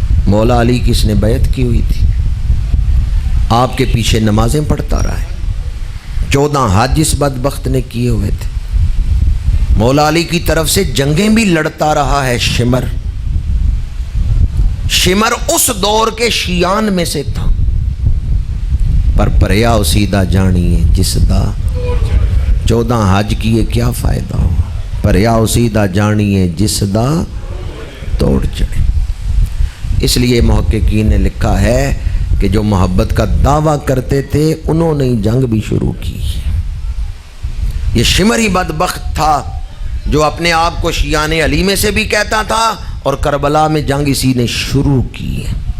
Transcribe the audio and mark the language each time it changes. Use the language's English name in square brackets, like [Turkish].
[Urdu] مولا علی کی اس نے بیعت کی ہوئی تھی، آپ کے پیچھے نمازیں پڑھتا رہا ہے، 14 حج اس بدبخت نے کیے ہوئے تھے، مولا علی کی طرف سے جنگیں بھی لڑتا رہا ہے. شمر اس دور کے شیعان میں سے تھا. [Punjabi] پر پریا اسی دا جانیے جس دا 14 حج کیے کیا فائدہ ہو، پریا اسی دا جانیے جس دا توڑ چڑھے. [Urdu] اس لیے محققین نے لکھا ہے کہ جو محبت کا دعویٰ کرتے تھے انہوں نے جنگ بھی شروع کی. یہ شمر ہی بدبخت تھا جو اپنے آپ کو شیعان علی میں سے بھی کہتا تھا اور کربلا میں جنگ اسی نے شروع کی ہے.